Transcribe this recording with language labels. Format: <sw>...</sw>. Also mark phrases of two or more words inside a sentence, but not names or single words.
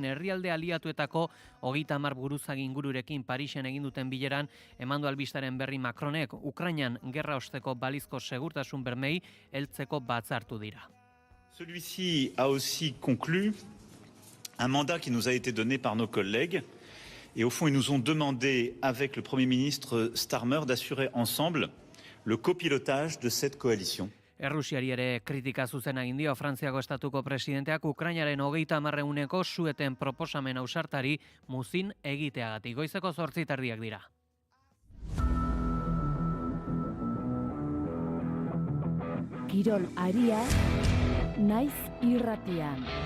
<eu>Herrialde aliatuetako 30 buruzagi ingururekin Parisen egin duten bileran emandu albistaren berri Macronek Ukrainan gerra osteko balizko segurtasun bermei heltzeko batzartu dira.</eu> <fr>Celui-ci a aussi conclu un mandat qui nous a été donné par nos collègues et au fond ils nous ont demandé avec le Premier ministre Starmer d'assurer ensemble le copilotage de cette coalition.</fr> <eu>Errusiari ere kritika zuzena egin dio Frantziako estatuko presidenteak Ukrainaren 30 sueten proposamen ausartari muzin egiteagatik. Goizeko 8:30 dira. Kirol aria naiz irratian.</eu>